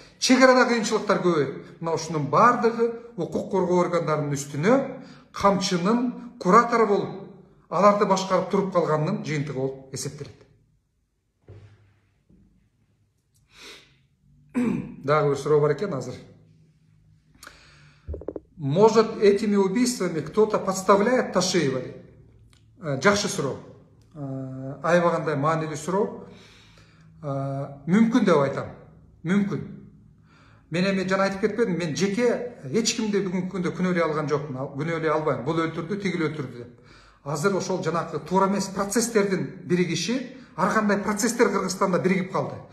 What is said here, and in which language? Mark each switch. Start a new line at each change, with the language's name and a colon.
Kyrgyz: Чек арада кыйынчылыктар көбөйөт. Мына ушунун бардыгы укук коргоо органдарынын үстүнө камчынын куратору болуп, аларды башкарып туруп калганынын жыйынтыгы болуп эсептелет. Дагы бир суроо бар экен азыр.
Russian: Может, этими убийствами кто-то подставляет Ташиева?
Kyrgyz: Жакшы суроо. Аябагандай маанилүү суроо. Мүмкүн деп айтам. Мүмкүн. Мен эми жана айтып кетпедим, мен жеке эч кимди бүгүнкү күндө күнөөлөй алган жокмун. Күнөөлөй албайм. Бул өлтүрдү, тигил өлтүрдү деп. Азыр ошол жанакы туура эмес процесстердин биригиши, ар кандай процесстер Кыргызстанда биригип калды.